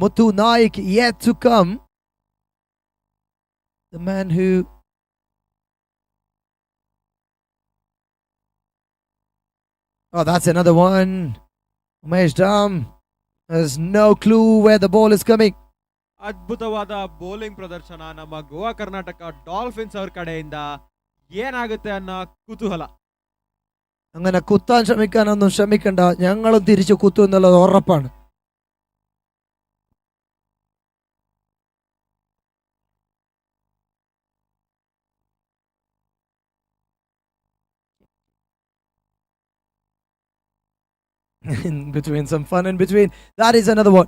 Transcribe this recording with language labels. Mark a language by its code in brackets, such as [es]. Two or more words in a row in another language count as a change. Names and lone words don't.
[en] Muthu Naik yet to come. The man who oh, that's another one. Umesh Dam has no clue where the ball is coming. [kn] ಅದ್ಭುತವಾದ ಬೌಲಿಂಗ್ ಪ್ರದರ್ಶನ ನಮ್ಮ ಗೋವಾ ಕರ್ನಾಟಕ ಡಾಲ್ಫಿನ್ಸ್ ಅವ್ರ ಕಡೆಯಿಂದ. ಏನಾಗುತ್ತೆ ಅನ್ನೋ ಕುತೂಹಲ. [ml] അങ്ങനെ കുത്താൻ ശ്രമിക്കാനൊന്നും ശ്രമിക്കണ്ട, ഞങ്ങളും തിരിച്ചു കുത്തു എന്നുള്ളത് ഉറപ്പാണ്. [en] In between, some fun in between. That is another one.